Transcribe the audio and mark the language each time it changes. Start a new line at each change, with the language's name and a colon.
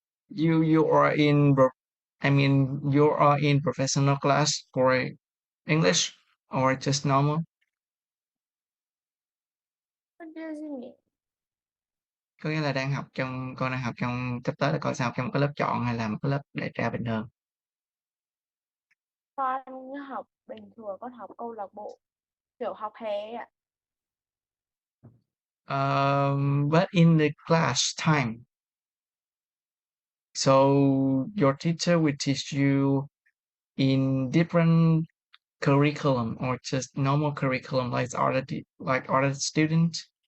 English: You are in I mean you are in professional class for English or just normal? What does it mean?
Vietnamese: Có nghĩa là con đang học trong sắp tới là con sẽ học trong cái lớp chọn hay là một cái lớp đại trà bình thường? Con học bình thường, con học câu lạc bộ, kiểu học hè ạ.
English: But in the class time, so your teacher will teach you in different curriculum or just normal curriculum like other students?